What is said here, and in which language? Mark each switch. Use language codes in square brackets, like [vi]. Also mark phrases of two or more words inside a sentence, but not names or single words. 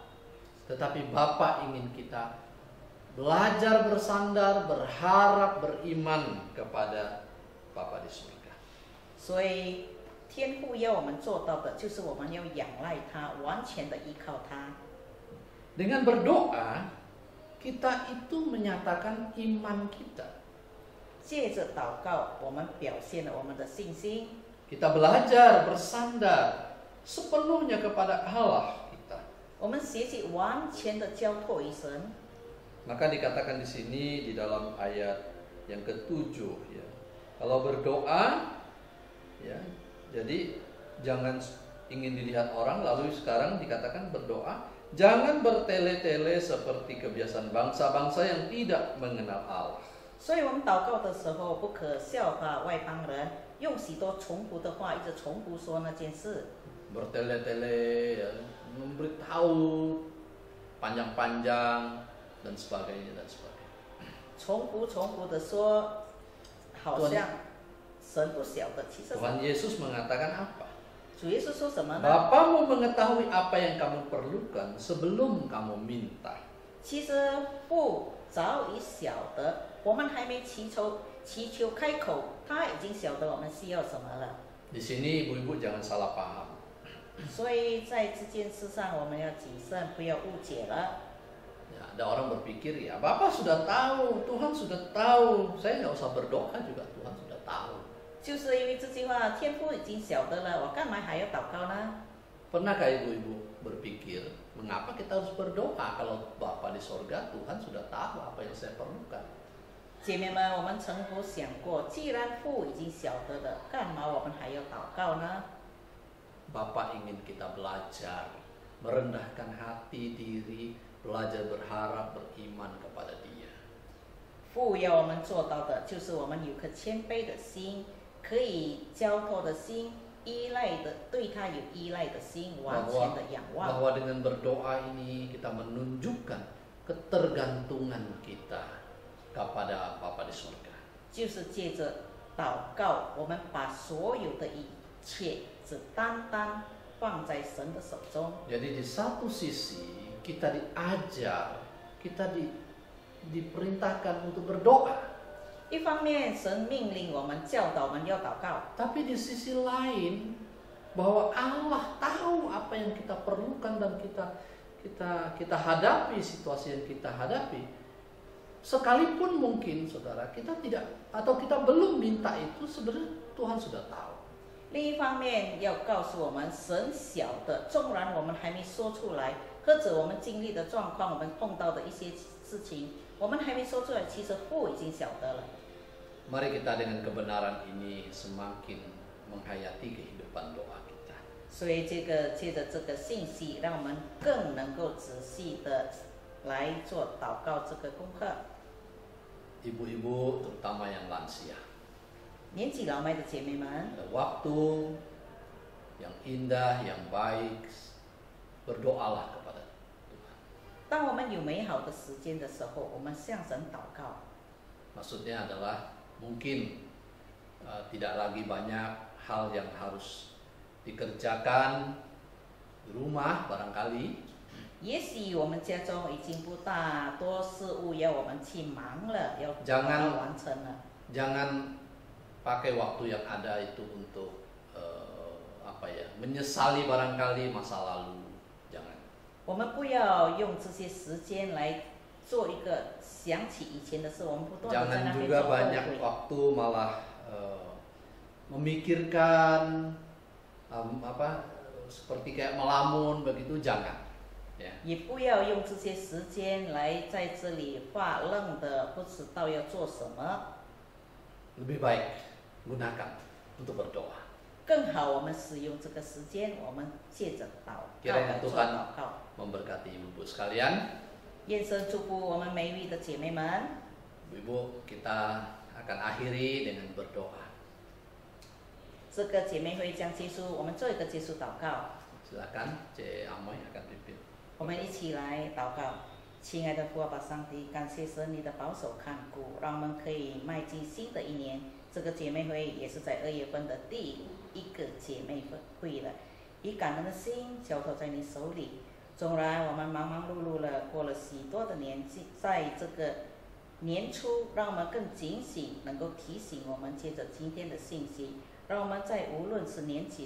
[id] Tetapi Bapa ingin kita belajar bersandar, berharap, beriman kepada Bapa di surga. [zh] 所以天父要我们做到的，就是我们要仰赖他，完全的依靠他。 [id] Dengan berdoa, kita itu menyatakan iman kita. [zh] 借着祷告，我们表现了我们的信心。 [id] Kita belajar bersandar sepenuhnya kepada Allah kita. [zh] 我们学习完全的交托于神。 [id] Maka dikatakan di sini di dalam ayat yang ke-7 ya. Kalau berdoa ya, jadi jangan ingin dilihat orang, lalu sekarang dikatakan berdoa, jangan bertele-tele seperti kebiasaan bangsa-bangsa yang tidak mengenal Allah. [zh] 所以我们祷告的时候，不可效法外邦人，用许多重复的话，一直重复说那件事。 [id] Bertele-tele ya, memberitahu panjang-panjang dan sebagainya dan sebagainya. [zh] 重复的说，好像神不晓得，其实 [id] Tuhan Yesus mengatakan apa? [zh] 主耶稣说什么呢？ [id] Bapamu mengetahui apa yang kamu perlukan sebelum kamu minta. [zh] 其实父早已晓得，我们还没祈求开口，他已经晓得我们需要什么了。 [id] Di sini ibu-ibu jangan salah paham. [zh] 所以在这件事上，我们要谨慎，不要误解了。 [id] Ya, ada orang berpikir ya, Bapak sudah tahu, Tuhan sudah tahu, saya nggak usah berdoa juga, Tuhan sudah tahu. [zh] 就是因为这句话，天父已经晓得了，我干嘛还要祷告呢？ [id] Pernahkah ibu-ibu berpikir, mengapa kita harus berdoa kalau Bapa di sorga Tuhan sudah tahu apa yang saya perlukan? [zh] 姐妹们，我们曾否想过，既然父已经晓得的，干嘛我们还要祷告呢？ [id] Bapak ingin kita belajar, merendahkan hati diri, belajar berharap, beriman kepada Dia. [zh] 父要我们做到的，就是我们有颗谦卑的心， 可以交托的心，依赖的对他有依赖的心，完全的仰望。 [id] bahwa dengan berdoa ini kita menunjukkan ketergantungan kita kepada Bapa di surga. [zh] 就是借着祷告，我们把所有的一切只单单放在神的手中。 [id] Jadi di satu sisi kita diajar, kita diperintahkan untuk berdoa. [zh] 一方面，神命令我们、教导我们要祷告， [id] Tapi di sisi lain bahwa Allah tahu apa yang kita perlukan dan kita hadapi situasi yang kita hadapi. Sekalipun mungkin saudara kita tidak atau kita belum minta itu, sebenarnya Tuhan sudah tahu. [zh] 另一方面要告诉我们，神晓得，纵然我们还没说出来，或者我们经历的状况，我们碰到的一些事情，我们还没说出来，其实父已经晓得了。 [id] Mari kita dengan kebenaran ini semakin menghayati kehidupan doa kita. [zh] 所以借着这个信息，让我们更能够仔细的来做祷告这个功课。 [id] Ibu-ibu terutama yang lansia. [zh] 年纪老迈的姐妹们， [id] Ada waktu yang indah, yang baik, berdoalah kepada Tuhan. [zh] 当我们有美好的时间的时候，我们向神祷告。 [id] Maksudnya adalah mungkin tidak lagi banyak hal yang harus dikerjakan di rumah barangkali. [zh] 也许我们家中已经不大多事物要我们去忙了，要完成了。 [id] Jangan pakai waktu yang ada itu untuk menyesali barangkali masa lalu. Jangan. [zh] 我们不要用这些时间来做一个想起以前的事，我们不断地在那 [id] Jangan [zh] 边 [id] juga [zh] 做后 [id] banyak [zh] 悔。 [id] waktu malah memikirkan seperti kayak melamun begitu, jangan. Ya. [zh] 也不要用这些时间来在这里发愣的，不知道要做什么。 [id] Lebih baik gunakan untuk berdoa. [zh] 更好，我们使用这个时间，我们借着祷告 [id] Kiranya [zh] 来做 [id] Tuhan [zh] 祷告。 [id] memberkati ibu-ibu sekalian. [zh] 愿神祝福我们美丽的姐妹们。 [id] Ibu-ibu, kita akan akhiri dengan berdoa. 这个姐妹会将结束，我们做一个结束祷告。 Silakan, C. Amoy akan pimpin. [zh] 我们一起来祷告。亲爱的父阿爸上帝，感谢神你的保守看顾，让我们可以迈进新的一年。这个姐妹会也是在2月份的第一个姐妹会了，以感恩的心交托在你手里。纵然我们忙忙碌碌了，过了许多的年纪，在这个年初，让我们更警醒，能够提醒我们，借着今天的信息，让我们在无论是年纪